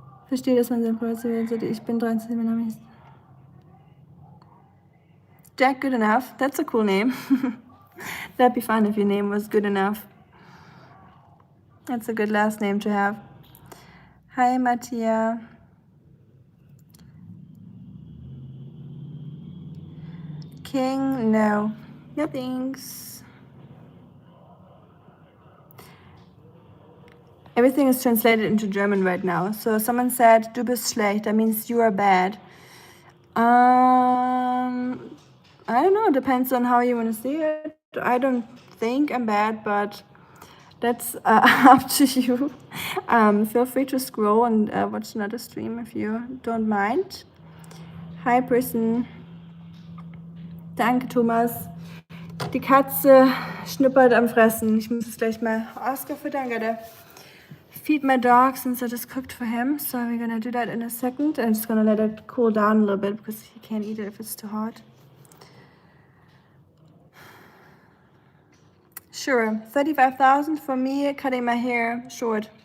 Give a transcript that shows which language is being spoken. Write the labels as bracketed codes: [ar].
[de] Verstehe, dass man sein Kreuz wählen sollte. Ich bin 13, mein Name ist Jack. [en] Good enough. That's a cool name. That'd be fun if your name was good enough. That's a good last name to have. Hi, Mattia. King, no. No thanks. Everything is translated into German right now. So someone said, [de] du bist schlecht. [en] That means you are bad. I don't know. Depends on how you want to see it. I don't think I'm bad, but that's up to you. Feel free to scroll and watch another stream if you don't mind. Hi, person. [de] Danke, [en] Thomas. [de] Die Katze schnuppert am Fressen. Ich muss es gleich mal Oscar füttern. [en] Gotta feed my dog since I just cooked for him. So we're gonna do that in a second. I'm just gonna let it cool down a little bit because he can't eat it if it's too hot. Sure, 35,000 for me cutting my hair short.